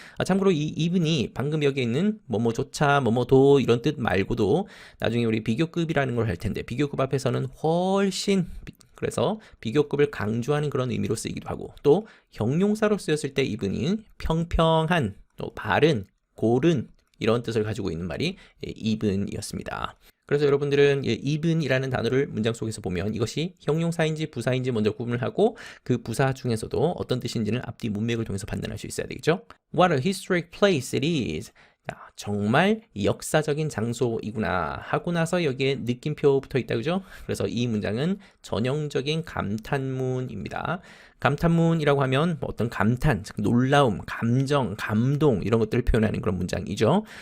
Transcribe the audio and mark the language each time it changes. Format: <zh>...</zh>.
<ko>참고로 이 even이 방금 여기 있는 뭐뭐조차 뭐뭐도 이런 뜻 말고도 나중에 우리 비교급이라는 걸 할 텐데 비교급 앞에서는 훨씬 그래서 비교급을 강조하는 그런 의미로 쓰이기도 하고 또 형용사로 쓰였을 때 even이 평평한 또 바른 고른 이런 뜻을 가지고 있는 말이 even이었습니다. 그래서 여러분들은 even이라는 단어를 문장 속에서 보면 이것이 형용사인지 부사인지 먼저 구분을 하고 그 부사 중에서도 어떤 뜻인지는 앞뒤 문맥을 통해서 판단할 수 있어야 되겠죠.</ko> <en>What a historic place it is.</en> <ko>정말 역사적인 장소이구나 하고 나서 여기에 느낌표 붙어 있다, 그죠? 그래서 이 문장은 전형적인 감탄문입니다. 감탄문이라고 하면 어떤 감탄, 즉 놀라움, 감정, 감동 이런 것들을 표현하는 그런 문장이죠.</ko>